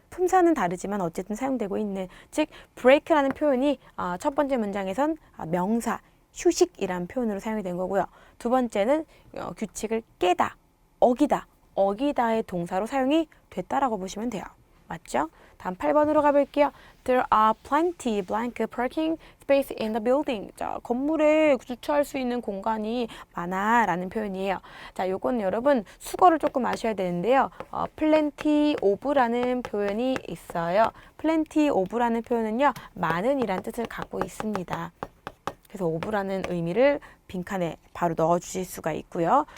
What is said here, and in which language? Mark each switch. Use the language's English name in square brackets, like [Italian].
[Korean] 품사는 다르지만 어쨌든 사용되고 있는 즉 break라는 표현이 첫 번째 문장에선 명사 휴식이란 표현으로 사용이 된 거고요. 두 번째는 규칙을 깨다, 어기다, 어기다의 동사로 사용이 됐다라고 보시면 돼요. 맞죠? 다음 8번으로 가볼게요. [English] There are plenty blank parking space in the building. [Korean] 자, 건물에 주차할 수 있는 공간이 많아 라는 표현이에요. 자, 요건 여러분 수거를 조금 아셔야 되는데요. plenty of라는 표현이 있어요. plenty of라는 표현은요, 많은 이란 뜻을 갖고 있습니다. 그래서 오브라는 의미를 빈칸에 바로 넣어 주실 수가 있고요.